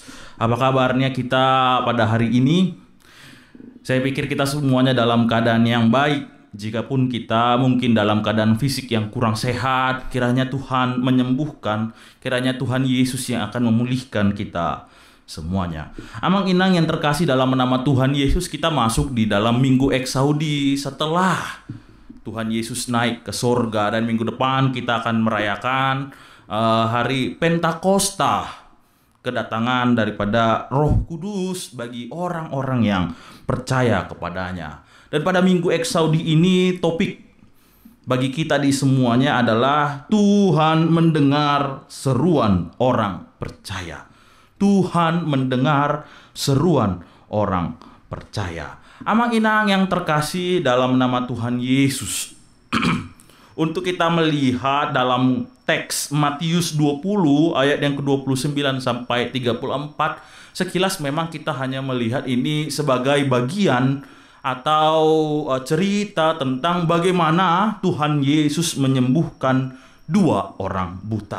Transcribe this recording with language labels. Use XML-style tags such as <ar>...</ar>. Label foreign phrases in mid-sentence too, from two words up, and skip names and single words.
<id>Apa kabarnya kita pada hari ini? Saya pikir kita semuanya dalam keadaan yang baik. Jikapun kita mungkin dalam keadaan fisik yang kurang sehat, kiranya Tuhan menyembuhkan, kiranya Tuhan Yesus yang akan memulihkan kita semuanya.</id> <bbc>Amang inang</bbc> <id>yang terkasih dalam nama Tuhan Yesus, kita masuk di dalam Minggu Eksaudi setelah Tuhan Yesus naik ke sorga, dan minggu depan kita akan merayakan hari Pentakosta, kedatangan daripada Roh Kudus bagi orang-orang yang percaya kepadanya. Dan pada Minggu Eksaudi ini topik bagi kita di semuanya adalah Tuhan mendengar seruan orang percaya. Tuhan mendengar seruan orang percaya.</id> <bbc>Amang inang</bbc> <id>yang terkasih dalam nama Tuhan Yesus. Untuk kita melihat dalam teks Matius 20 ayat yang ke-29 sampai 34, sekilas memang kita hanya melihat ini sebagai bagian atau cerita tentang bagaimana Tuhan Yesus menyembuhkan 2 orang buta.</id>